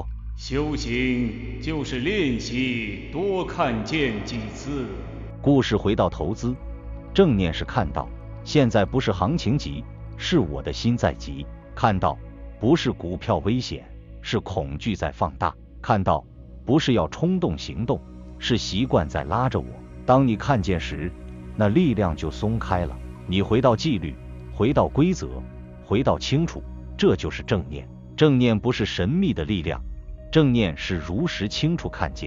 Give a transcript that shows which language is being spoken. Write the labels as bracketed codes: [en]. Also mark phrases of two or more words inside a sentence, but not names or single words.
[zh] 修行就是練習多看見幾次。故事回到投資，正念是看到，現在不是行情急，是我的心在急。看到不是股票危險，是恐懼在放大。看到不是要衝動行動，是習慣在拉着我。當你看見時，那力量就鬆開了，你回到紀律，回到規則，回到清楚，這就是正念。正念不是神秘的力量，正念是如實清楚看見。